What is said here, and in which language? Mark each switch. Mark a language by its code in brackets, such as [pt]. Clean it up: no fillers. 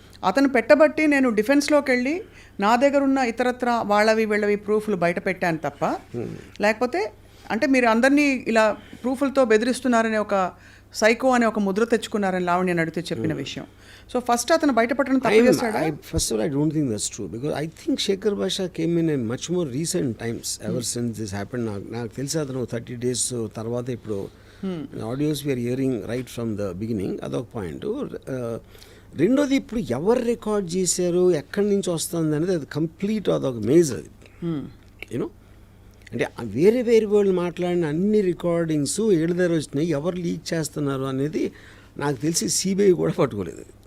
[te] అతను పెట్టబట్టి నేను డిఫెన్స్లోకి వెళ్ళి నా దగ్గర ఉన్న ఇతరత్ర వీళ్ళవి ప్రూఫ్లు బయట పెట్టాను తప్ప, లేకపోతే అంటే మీరు అందరినీ ఇలా ప్రూఫ్లతో బెదిరిస్తున్నారనే ఒక సైకో అనే ఒక ముద్ర తెచ్చుకున్నారని లావణ్య అడిగితే చెప్పిన విషయం. సో ఫస్ట్ అతను బయటపడడం తప్పు చేస్తాడా? [en] First of all, I don't think that's true, because I think Shekhar Basha came in a much more recent times ever since this happened. [te] నాకు తెలిసి అతను 30 days తర్వాత ఇప్పుడు audios [en] We are hearing right from the beginning. [te] అదొక point. రెండోది, ఇప్పుడు ఎవరు record చేశారు, ఎక్కడి నుంచి వస్తుంది అనేది అది కంప్లీట్ అదొక మేజ్ అది. యూనో, అంటే వేరే వాళ్ళు మాట్లాడిన అన్ని రికార్డింగ్స్ ఏడు దగ్గర వచ్చినాయి, ఎవరు లీక్ చేస్తున్నారు అనేది నాకు తెలిసి సిబిఐ కూడా పట్టుకోలేదు.